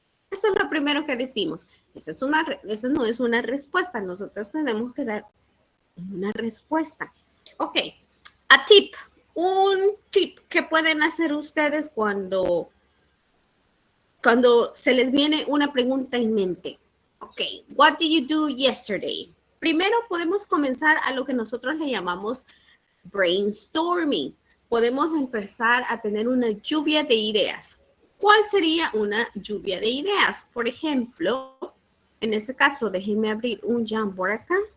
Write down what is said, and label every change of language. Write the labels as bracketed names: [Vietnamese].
[Spanish] Eso es lo primero que decimos. Eso no es una respuesta. Nosotros tenemos que dar una respuesta. [English] Ok, a tip. [Spanish] Un tip que pueden hacer ustedes cuando se les viene una pregunta en mente. [English] Ok, what did you do yesterday? [Spanish] Primero podemos comenzar a lo que nosotros le llamamos brainstorming. Podemos empezar a tener una lluvia de ideas. ¿Cuál sería una lluvia de ideas? Por ejemplo, en ese caso, déjenme abrir un Jamboard acá.